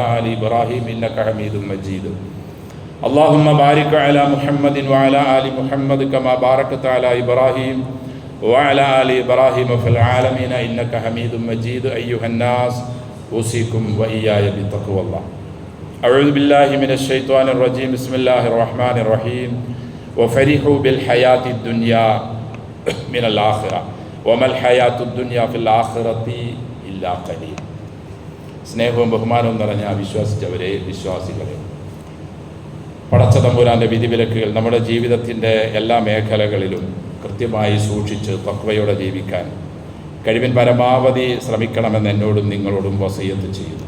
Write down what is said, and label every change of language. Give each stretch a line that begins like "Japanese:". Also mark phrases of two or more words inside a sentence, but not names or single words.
Arabic: آل إبراهيم إنك حميد مجيد اللهم بارك على محمد وعلى آل محمد كما باركت على إبراهيم وعلى آل إبراهيم في العالمين إنك حميد مجيد أيها الناس أوصيكم وإياي بتقوى الله أعوذ بالله من الشيطان الرجيم بسم الله الرحمن الرحيم وفرحوا بالحياة الدنيا من الآخرة وما الحياة الدنيا في الآخرة إلا قليل.
Malayalam: സ്നേഹവും ബഹുമാനവും നിറഞ്ഞ വിശ്വസിച്ചവരെ, വിശ്വാസികളെ, പടച്ച തമ്പുരാൻ്റെ വിധിവിലക്കുകൾ നമ്മുടെ ജീവിതത്തിൻ്റെ എല്ലാ മേഖലകളിലും കൃത്യമായി സൂക്ഷിച്ച് തഖ്വയോടെ ജീവിക്കാൻ കഴിവിൻ പരമാവധി ശ്രമിക്കണമെന്ന് എന്നോടും നിങ്ങളോടും വസിയത്ത് ചെയ്യുന്നു.